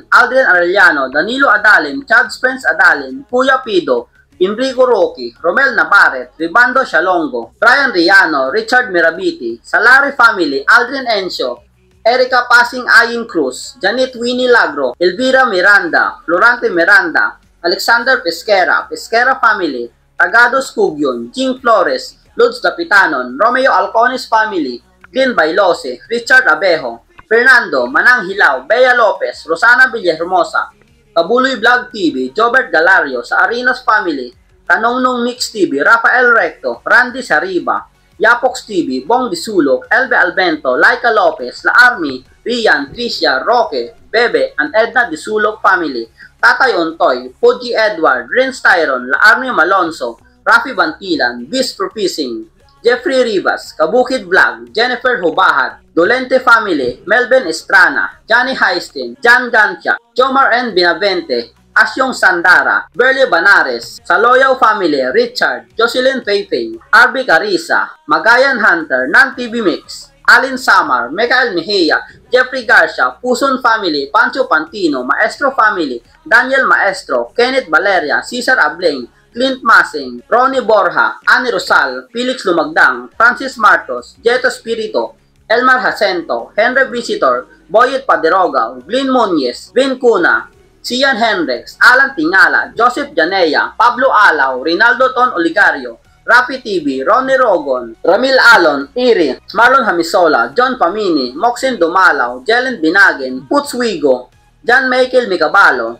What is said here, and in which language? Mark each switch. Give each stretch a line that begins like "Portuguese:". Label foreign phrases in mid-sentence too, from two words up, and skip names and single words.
English: Aldrin Arellano, Danilo Adalin, Chad Spence Adalin, Kuya Pido, Enrico Roque, Romel Navarret, Ribando Shalongo, Brian Riano, Richard Mirabiti, Salari Family, Aldrin Encio, Erica Pasing Ayin Cruz, Janet Winnie Lagro, Elvira Miranda, Florante Miranda, Alexander Pesquera, Pesquera Family, Tagados Cugyon, Jing Flores, Lods Dapitanon, Romeo Alcones Family, Glenn Bailose, Richard Abejo, Fernando, Manang Hilaw, Bea Lopez, Rosana Villahermosa, Kabuloy Vlog TV, Jobert Galario, sa Arinos Family, Tanongnong Mix TV, Rafael Recto, Randy Sariba, Yapox TV, Bong Disulok, Elbe Albento, Laika Lopez, La Army, Rian, Tricia, Roque, Bebe, and Edna Disulok Family, Tatay Ontoy, Fuji Edward, Renz Tyron, La Army Malonzo, Rafi Bantilan, Viz Profising, Jeffrey Rivas, Kabukid Vlog, Jennifer Hubahat, Dolente Family, Melvin Estrana, Johnny Heistin, John Gancha, Jomar N. Binavente, Asyong Sandara, Berly Banares, Saloyaw Family, Richard, Jocelyn Feifei, Arby Carissa, Magayan Hunter, Nan TV Mix, Alin Samar, Michael Mejia, Jeffrey Garcia, Puson Family, Pancho Pantino, Maestro Family, Daniel Maestro, Kenneth Valeria, Cesar Ableng, Clint Masing, Ronnie Borja, Annie Rosal, Felix Lumagdang, Francis Martos, Jeto Spirito, Elmar Jacinto, Henry Visitor, Boyet Paderoga, Glyn Monjes, Vin Cuna, Cian Hendrix, Alan Tingala, Joseph Janea, Pablo Alaw, Rinaldo Ton Oligario, Rapi TV, Ronnie Rogon, Ramil Alon, Iri, Marlon Hamisola, John Pamini, Moxin Dumalaw, Jelen Binagin, Puts Wigo, John Michael Micabalo,